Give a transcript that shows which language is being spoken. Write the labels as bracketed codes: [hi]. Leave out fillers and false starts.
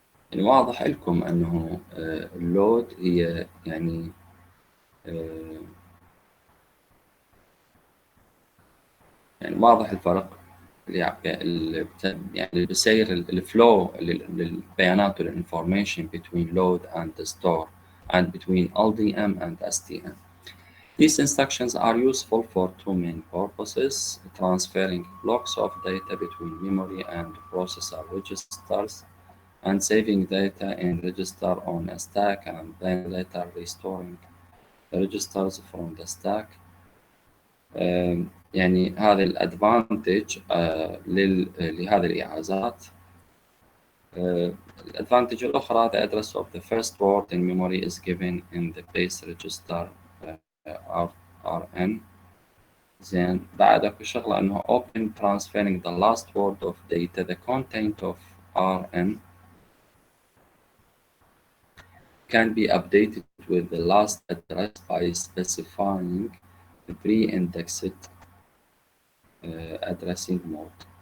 [ar] يعني واضح لكم أنه اللود هي يعني يعني واضح الفرق يعني بيصير الفلو للبيانات وال [en] information between load and store and between LDM and STM. These instructions are useful for two main purposes: transferring blocks of data between memory and processor registers, and saving data in register on a stack and then later restoring the registers from the stack. [ar] يعني هذا الادفانتج لهذه الإيعازات. الادفانتج الأخرى: [en] the address of the first word in memory is given in the base register RN. [ar] زين بعد اكو شغلة انه [en] open transferring the last word of data the content of RN can be updated with the last address by specifying the pre-indexed addressing mode.